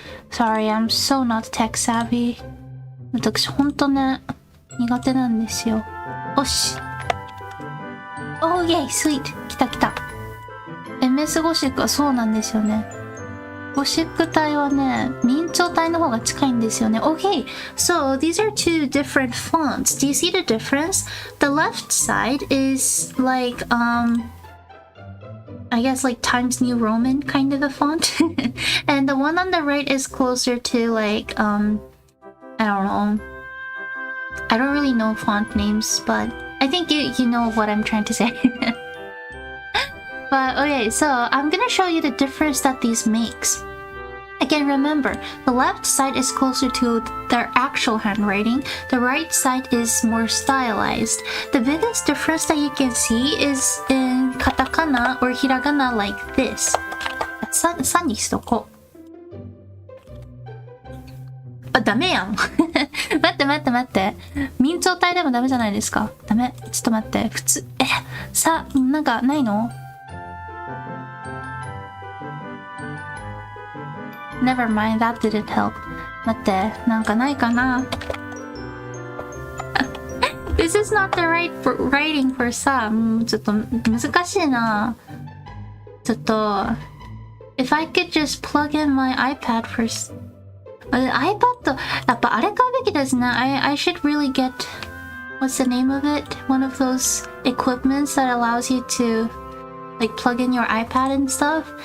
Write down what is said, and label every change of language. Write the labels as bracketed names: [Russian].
[English] Sorry, I'm so not tech savvy. [Japanese] 私ほんとね、苦手なんですよ。よし。 [English] Oh, yay, sweet. [Japanese] 来た来た。 MS ゴシックはそうなんですよね。ゴシック体はね、明朝体の方が近いんですよね。 [English] Okay, so these are two different fonts. Do you see the difference? The left side is like, I guess like Times New Roman kind of a font. And the one on the right is closer to like, I don't know. I don't really know font names, but I think you know what I'm trying to say. But okay, so I'm gonna show you the difference that these makes. Again, remember, the left side is closer to their actual handwriting. The right side is more stylized. The biggest difference that you can see is in katakana or hiragana like this. [Japanese] さにしとこう。ダメやん。待って。明朝体でもダメじゃないですか。ダメ。ちょっと待って。普通、なんかないの？ [English] Never mind, that didn't help. [Japanese] 待って、なんかないかな？ [English] This is not the right writing for さ、 [Japanese] ちょっと難しいな。 [English] ちょっと、if I could just plug in my iPad first. [Japanese] iPad、やっぱあれ買うべきですね。 [English] I should really get, what's the name of it? One of those equipments that allows you to, like, plug in your iPad and stuff.